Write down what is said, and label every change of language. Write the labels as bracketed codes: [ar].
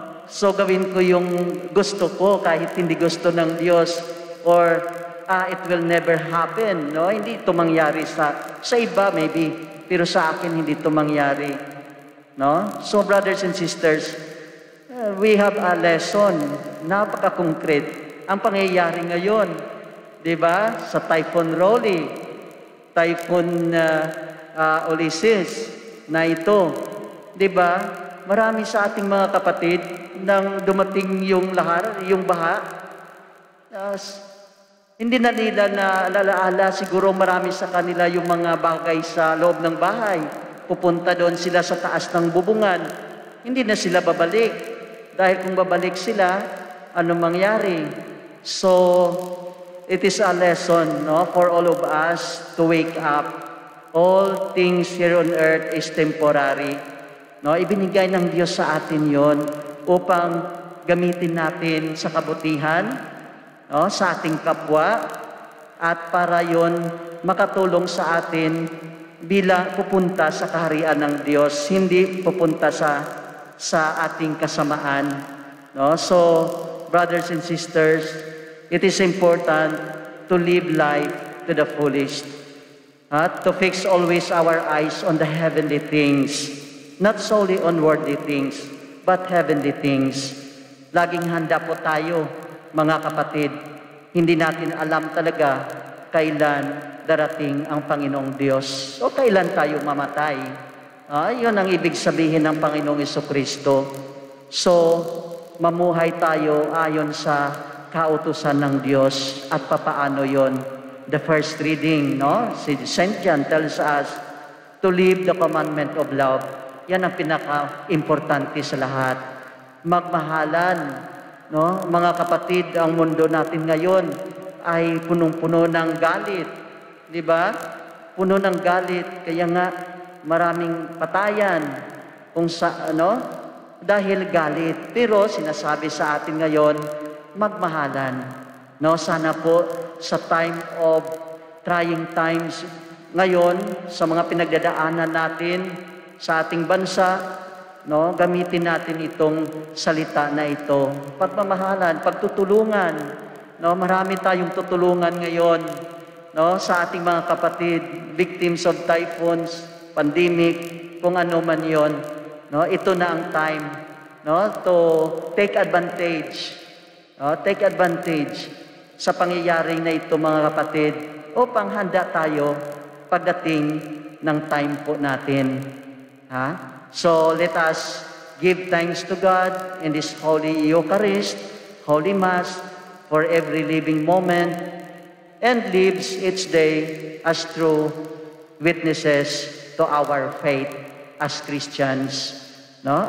[tl] So, gawin ko yung gusto ko kahit hindi gusto ng Diyos. [en] Or, it will never happen. No? [tl] Hindi ito mangyari sa iba, [en] maybe. [tl] Pero sa akin, hindi ito mangyari. No? [en] So, brothers and sisters, we have a lesson. [tl] Napaka-concrete. Ang pangyayari ngayon, di ba? Sa Typhoon Rolly, Typhoon Ulysses na ito, di ba? Marami sa ating mga kapatid nang dumating yung lahar, yung baha. Hindi na nila na alaala, siguro marami sa kanila yung mga bagay sa loob ng bahay. Pupunta doon sila sa taas ng bubungan. Hindi na sila babalik. Dahil kung babalik sila, ano mangyari? [en] So, it is a lesson, no, for all of us to wake up. All things here on earth is temporary. [tl] No, ibinigay ng Diyos sa atin yon upang gamitin natin sa kabutihan, no, sa ating kapwa, at para yon makatulong sa atin bilang pupunta sa kaharian ng Diyos, hindi pupunta sa ating kasamaan. No? [en] So, brothers and sisters, it is important to live life to the fullest. To fix always our eyes on the heavenly things, not solely on worldly things, but heavenly things. [tl] Laging handa po tayo, mga kapatid. Hindi natin alam talaga kailan darating ang Panginoong Diyos o kailan tayo mamatay. Yun ang ibig sabihin ng Panginoong Jesucristo. So, mamuhay tayo ayon sa kautusan ng Diyos. At papaano yon? [en] The first reading, no? Si St. John tells us to live the commandment of love. [tl] Yan ang pinaka-importante sa lahat. Magmahalan, no? Mga kapatid, ang mundo natin ngayon ay punong-puno ng galit. Di ba? Puno ng galit. Kaya nga, maraming patayan kung sa, dahil galit. Pero sinasabi sa atin ngayon, magmahalan. No? Sana po sa [en] time of trying times [tl] ngayon, sa mga pinagdadaanan natin sa ating bansa, no, gamitin natin itong salita na ito. Pagmamahalan, pagtutulungan. No, marami tayong tutulungan ngayon, no, sa ating mga kapatid, [en] victims of typhoons, pandemic, [tl] kung ano man 'yon. [en] No, [tl] ito na ang [en] time, no, to take advantage. [tl] No, [en] take advantage [tl] sa pangyayari na ito, mga kapatid, upang handa tayo pagdating ng time po natin. [en] So let us give thanks to God in this Holy Eucharist, Holy Mass, for every living moment, and lives each day as true witnesses to our faith as Christians, no?